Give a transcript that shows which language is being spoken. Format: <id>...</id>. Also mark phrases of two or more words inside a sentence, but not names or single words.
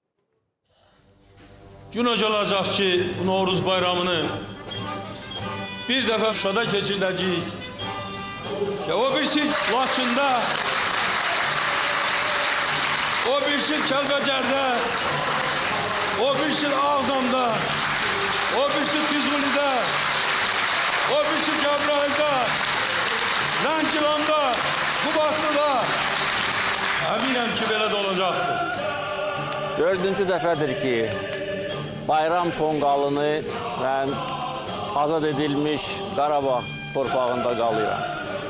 <tr>Gün olacak ki bu Novruz bayramını bir defa Şuşa'da geçirecek.</tr> <az>Ya o birisi Laçın'da, o birisi Kəlbəcərdə, o birisi Ağdam'da, o birisi Füzuli'de, o birisi Cəbrayil'də, Lənkilanda, Qubadlı'da. Əminəm ki, belə də olacaqdır. Dördüncü dəfədir ki, bayram tonqalını mən azad edilmiş Qarabağ torpağında qalıram.</az>